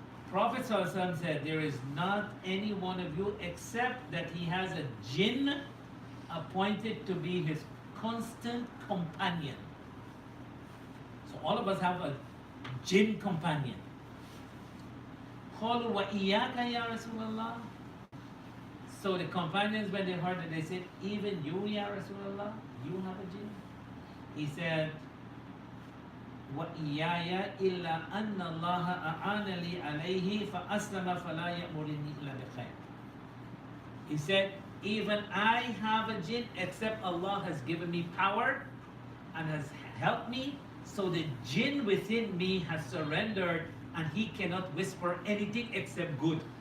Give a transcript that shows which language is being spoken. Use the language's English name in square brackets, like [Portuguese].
[English] Prophet said, there is not any one of you except that he has a jinn appointed to be his constant companion. So all of us have a jinn companion. [Arabic] قَالُوا وَإِيَّاكَ يَا رَسُولَ اللَّهِ. [English] So the companions, when they heard it, they said, even you, Ya Rasulullah, you have a jinn? He said, [Arabic] وَإِيَّايَ إِلَّا أَنَّ اللَّهَ أَعَانَ لِي عَلَيْهِ فَأَسْلَمَ فَلَا يَأْمُرِنِي إِلَّا بِخَيْرٍ. [English] He said, even I have a jinn, except Allah has given me power and has helped me, so the jinn within me has surrendered and he cannot whisper anything except good.